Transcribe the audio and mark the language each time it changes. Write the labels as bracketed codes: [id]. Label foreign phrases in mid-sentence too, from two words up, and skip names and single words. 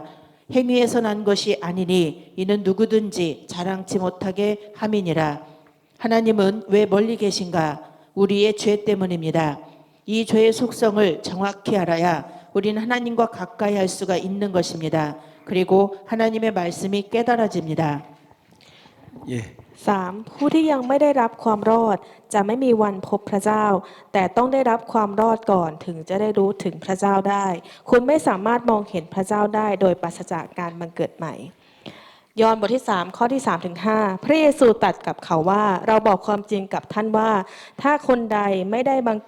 [ko] 행위에서 난 것이 아니니 이는 누구든지 자랑치 못하게 함이니라. 하나님은 왜 멀리 계신가? 우리의 죄 때문입니다. 이 죄의 속성을 정확히 알아야 우리는 하나님과 가까이 할 수가 있는 것입니다. 그리고 하나님의 말씀이 깨달아집니다. 예. 3. [th] ผู้ที่ยังไม่ได้รับความรอดจะไม่มีวันพบพระเจ้าแต่ต้องได้รับความรอดก่อนถึงจะได้รู้ถึงพระเจ้าได้คุณไม่สามารถมองเห็นพระเจ้าได้โดยปราศจากการบังเกิดใหม่ยอห์นบทที่3ข้อที่3ถึง5พระเยซูตรัสกับเขาว่าเราบอกความจริงกับท่านว่าถ้าคนใดไม่ได้